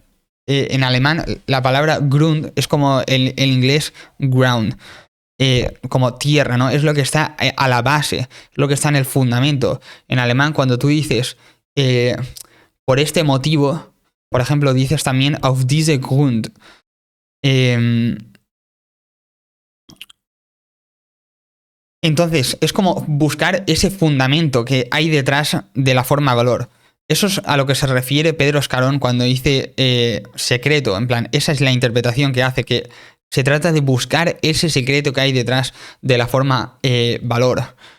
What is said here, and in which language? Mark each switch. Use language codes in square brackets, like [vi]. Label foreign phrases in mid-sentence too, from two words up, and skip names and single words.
[es] En alemán la palabra Grund es como en inglés ground, como tierra, ¿no? Es lo que está a la base, lo que está en el fundamento. En alemán cuando tú dices por este motivo, por ejemplo, dices también [de] auf diese Grund. [es] Entonces, es como buscar ese fundamento que hay detrás de la forma valor. Eso es a lo que se refiere Pedro Escarón cuando dice secreto. En plan, esa es la interpretación que hace, que se trata de buscar ese secreto que hay detrás de la forma valor.